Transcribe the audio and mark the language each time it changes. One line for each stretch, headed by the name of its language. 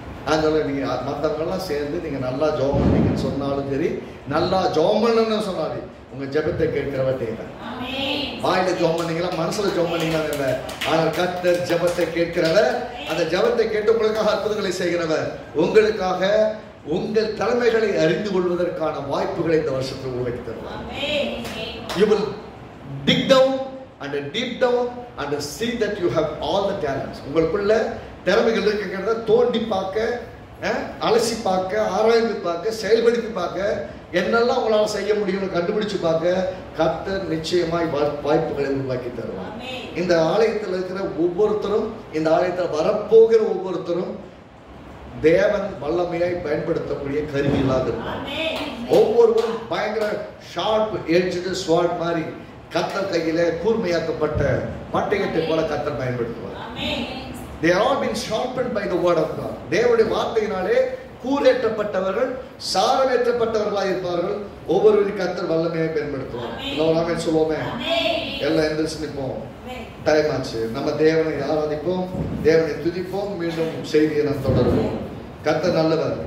Tamil: அதனால நீங்க மற்றவங்கெல்லாம் சேர்ந்து நீங்க நல்லா ஜெபம் பண்ணீங்கன்னு சொன்னாலும் சரி, நல்லா ஜெபம் பண்ணணும்னு சொன்னாலும் உங்க ஜெபத்தை கேட்கிறவர் தேவன். வாயில ஜெபம் பண்ணீங்களா, மனசுல ஜெபம் பண்ணீங்களா இல்லை, ஆனால் கர்த்தர் ஜெபத்தை கேட்கிறவர். அந்த ஜெபத்தை கேட்டு உங்களுக்காக அற்புதங்களை செய்கிறவர். உங்களுக்காக உங்கள் தலைமைகளை அறிந்து கொள்வதற்கான வாய்ப்புகளை இந்த வருஷத்தில் உருவாக்கி தருவார்.
English: You will dig down and deep down and see that you have all the talents.
Tamil: உங்களுக்குள்ள திறமைகள் இருக்கிறத தோண்டி பார்க்க, அலசி பார்க்க, ஆராய்ந்து பார்க்க, செயல்படுத்தி பார்க்க, என்னெல்லாம் உங்களால் செய்ய முடியும்னு கண்டுபிடிச்சு பார்க்க கர்த்தர் நிச்சயமாய் வாய்ப்புகளை உருவாக்கி தருவார். இந்த ஆலயத்தில் இருக்கிற ஒவ்வொருத்தரும், இந்த ஆலயத்தில் வரப்போகிற ஒவ்வொருத்தரும் தேவன் வல்லமையாய் பயன்படுத்தக்கூடிய கருவிகளாக இருப்பார். ஒவ்வொருவரும் பயங்கர
English: sharp edged sword
Tamil: மாதிரி கர்த்தர் கையில கூர்மையாக்கப்பட்ட பட்டயத்தை போல கர்த்தர் பயன்படுத்துவார்.
English: They are all been sharpened by the word of God.
Tamil: தேவனுடைய வார்த்தையினாலே கூரேற்றப்பட்டவர்கள், சாரமேற்றப்பட்டவர்களாக இருப்பார்கள். ஒவ்வொருவரும் கர்த்தர் வல்லமையை பயன்படுத்துவார். எல்லாரும் சொல்லுவோமே, எல்லாம் எந்திரிச்சு நிற்போம். டைம் ஆச்சு. நம்ம தேவனை ஆராதிப்போம், தேவனை துதிப்போம். மீண்டும் செய்தியை நாம் தொடருவோம். கர்த்தர் நல்லவர்.